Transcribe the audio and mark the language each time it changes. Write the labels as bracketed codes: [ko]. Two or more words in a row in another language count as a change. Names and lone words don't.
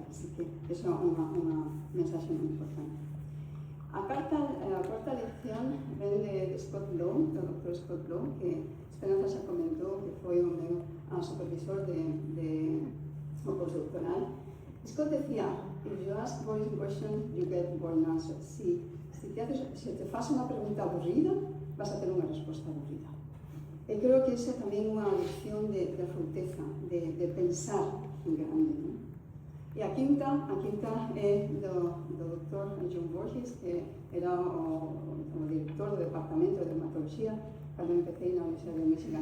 [gl] Así que eso é unha mensaxe moi importante. A cuarta lección ven de Scott Lowe, do Dr. Scott Lowe, que Esperanza xa comentou que foi o meu supervisor de postdoctoral. Scott decía, [en] if you ask boring questions, you get boring answers. [gl] Se te faz unha pregunta aburrida, vas a ter unha resposta aburrida. E creo que esa é tamén unha lección de forteza, de pensar en grande, non? E a quinta é do Dr. John Borges, que era o director do Departamento de Dermatología cando empecé na Universidade de Michigan.